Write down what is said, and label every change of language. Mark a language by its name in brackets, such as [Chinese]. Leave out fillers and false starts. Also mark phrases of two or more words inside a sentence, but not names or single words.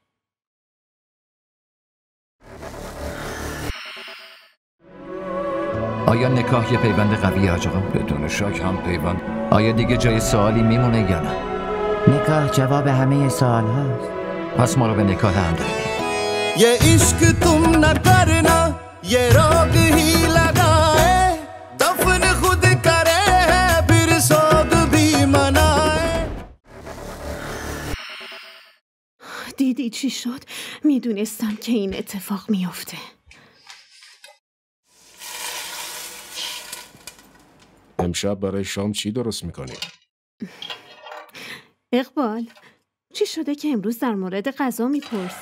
[Persian] آیا نکاح یه پیوند قویه حاج آقا؟ بدون شک هم پیوند. آیا دیگه جای سوالی میمونه یا نه؟ نکاح جواب همه سوال هاست. پس ما رو به نکاح هم داریم. [Hindi] ये इश्क तुम न करना ये रोग ही लगाए दफन खुद करे है फिर सोग भी मनाए. [Persian] دیدی چی شد؟ میدونستم که این اتفاق میفته. امشب برای شام چی درست میکنی؟ اقبال چی شده که امروز در مورد غذا میپرسی؟